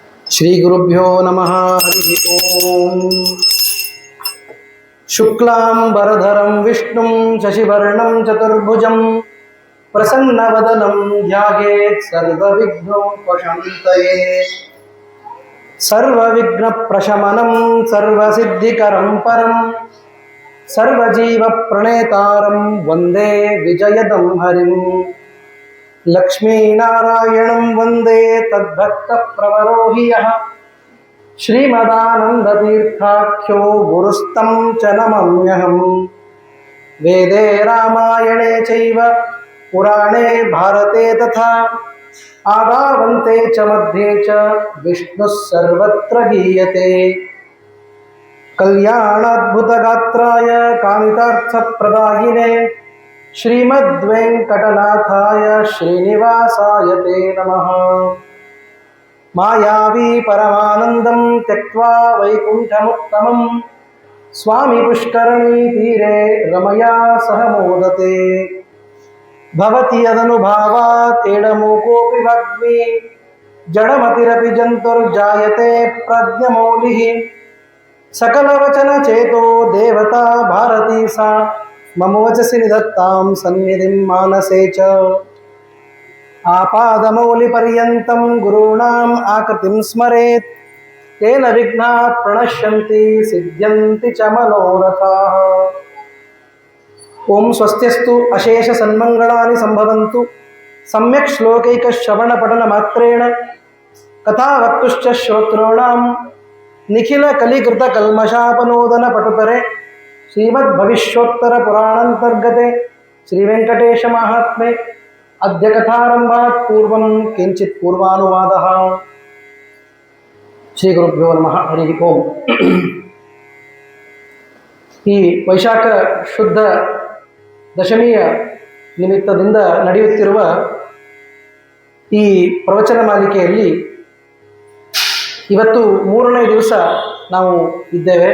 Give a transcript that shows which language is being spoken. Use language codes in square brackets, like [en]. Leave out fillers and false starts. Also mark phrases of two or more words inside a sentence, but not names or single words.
[sa] ಶ್ರೀ ಗುರುಭ್ಯೋ ನಮಃ. ಹರಿ ಓಂ. ಶುಕ್ಲಾಂಬರಧರಂ ವಿಷ್ಣುಂ ಶಶಿವರ್ಣಂ ಚತುರ್ಭುಜಂ ಪ್ರಸನ್ನವದನಂ ಧ್ಯಾಯೇತ್ ಸರ್ವವಿಘ್ನೋಪಶಾಂತಯೇ. ಸರ್ವವಿಘ್ನಪ್ರಶಮನಂ ಸರ್ವಸಿದ್ಧಿಕರಂ ಪರಂ ಸರ್ವಜೀವಪ್ರಣೇತಾರಂ ವಂದೇ ವಿಜಯದಂ ಹರಿಂ. ಲಕ್ಷ್ಮೀನಾರಾಯಣಂ ವಂದೇ ತದ್ಭಕ್ತಪ್ರವರೋ ಹಿ ಯಃ ಶ್ರೀಮದಾನಂದತೀರ್ಥಾಖ್ಯೋ ಗುರುಸ್ತಂ ಚ ನಮಮ್ಯಹಂ. ವೇದೇ ರಾಮಾಯಣೇ ಚೈವ ಪುರಾಣೇ ಭಾರತೆ ತಥಾ ಆದಾವಂತೆ ಚ ಮಧ್ಯೆ ಚ ವಿಷ್ಣುಃ ಸರ್ವತ್ರ ಗೀಯತೆ. ಕಲ್ಯಾಣಾದ್ಭುತಗಾತ್ರಾಯ ಕಾಮಿತಾರ್ಥಪ್ರದಾಯಿನೇ ಶ್ರೀಮದ್ವೆಂಕಟನಾಥಾಯ ಶ್ರೀನಿವಾಸಾಯ ತೇ ನಮಃ. ಮಾಯಾವಿ ಪರಮಾನಂದಂ ತ್ಯಕ್ತ್ವಾ ವೈಕುಂಠಮುತ್ತಮಂ ಸ್ವಾಮಿ ಪುಷ್ಕರಣೀ ತೀರೆ ರಮಯಾ ಸಹ ಮೋದತೆ. ಭವತಿ ಯದನುಭಾವಾತ್ ಏಡಮೂಕೋಪಿ ವಾಗ್ಮಿ ಜಡಮತಿರಪಿ ಜಂತುರ್ಜಾಯತೆ ಪ್ರಜ್ಞಮೌಲಿಃ. ಸಕಲವಚನಚೇತೋ ದೇವತಾ ಭಾರತೀ ಸಾ ಮಮ ವಚಸಿ ನಿಧತ್ತಾಂ ಸನ್ನಿಧಿಂ ಮಾನಸೇ ಚ. ಆಪಾದಮೌಲಿಪರ್ಯಂತಂ ಗುರುಣಾಂ ಆಕೃತಿಂ ಸ್ಮರೇತ್ ತೇನ ವಿಘ್ನಾಃ ಪ್ರಣಶ್ಯಂತಿ ಸಿದ್ಧ್ಯಂತಿ ಚ ಮನೋರಥಾಃ. ಓಂ ಸ್ವಸ್ತ್ಯಸ್ತು ಅಶೇಷ ಸನ್ಮಂಗಳಾನಿ ಸಂಭವಂತು. ಸಮ್ಯಕ್ ಶ್ಲೋಕೈಕ ಶ್ರವಣ ಪಠನ ಮಾತ್ರೇಣ ಕಥಾವಕ್ತುಶ್ಚ ಶ್ರೋತॄಣಾಂ ನಿಖಿಲ ಕಲಿಕೃತ ಕಲ್ಮಷಾಪನೋದನ ಪಟುತರೆ ಶ್ರೀಮದ್ ಭವಿಷ್ಯೋತ್ತರ ಪುರಾಣಾಂತರ್ಗತೆ ಶ್ರೀ ವೆಂಕಟೇಶ ಮಹಾತ್ಮೆ ಅದ್ಯ ಕಥಾರಂಭಾತ್ ಪೂರ್ವಂ ಕಿಂಚಿತ್ ಪೂರ್ವಾನುವಾದಃ. ಶ್ರೀ ಗುರುಭ್ಯೋ ನಮಃ. ಹರಿ ಓಂ. [kn] ಈ ವೈಶಾಖ ಶುದ್ಧ ದಶಮಿಯ ನಿಮಿತ್ತದಿಂದ ನಡೆಯುತ್ತಿರುವ ಈ ಪ್ರವಚನ ಮಾಲಿಕೆಯಲ್ಲಿ ಇವತ್ತು 3ನೇ ದಿವಸ ನಾವು ಇದ್ದೇವೆ.